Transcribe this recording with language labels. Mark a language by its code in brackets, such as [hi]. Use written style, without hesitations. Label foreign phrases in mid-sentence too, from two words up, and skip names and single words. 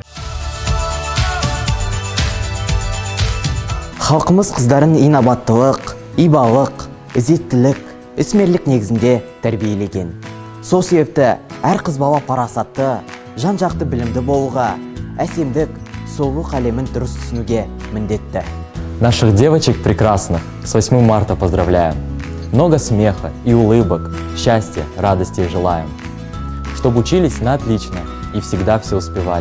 [kk] Халқымыз қыздарын инабаттылық, ибалық, ізеттілік, ісмерлік негізінде тәрбиелеген. Сол себепті әр қыз бала парасатты, жан-жақты білімді болуға, әсемдік, сұлулық әлемін дұрыс түсінуге міндетті. [ru] Наших девочек прекрасных с 8 марта поздравляем. Много смеха и улыбок, счастья, радости желаем. Чтобы учились на отлично и всегда все успевали.